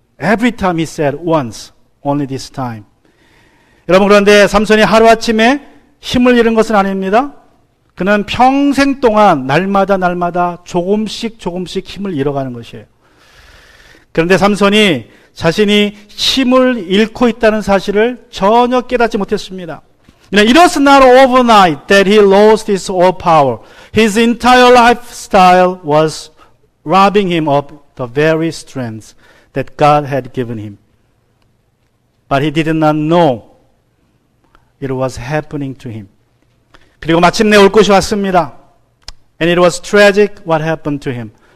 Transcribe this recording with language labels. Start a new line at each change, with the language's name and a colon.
English: Every time he said once, only this time.
Korean: 여러분 그런데 삼손이 하루아침에 힘을 잃은 것은 아닙니다. 그는 평생 동안 날마다 조금씩 힘을 잃어가는 것이에요. 그런데 삼손이 자신이 힘을 잃고 있다는 사실을 전혀 깨닫지 못했습니다.
English: It was not overnight that he lost his all power. His entire lifestyle was robbing him of the very strength that God had given him. But he did not know it was happening to him.
Korean: 그리고 마침내 올 것이 왔습니다.
English: And it was tragic what happened to him.